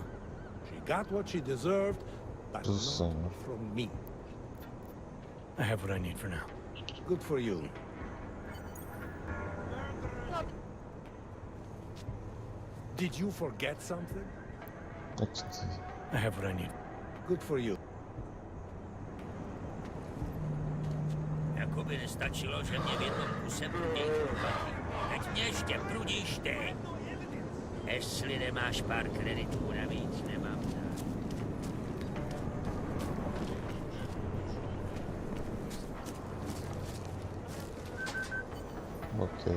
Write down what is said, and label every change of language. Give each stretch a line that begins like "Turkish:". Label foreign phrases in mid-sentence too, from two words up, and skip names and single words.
English: She got what she deserved, but not from me. I have what I need for now. Good for you. Did you forget something? I have what I need. Good for you.
Czech: Jakoby nestačilo, že mě v jednom kuse prudí chłopaki. Teď mě ještě prudíš ty. Jestli nemáš pár kreditů navíc, nemám dát.
English: Okay.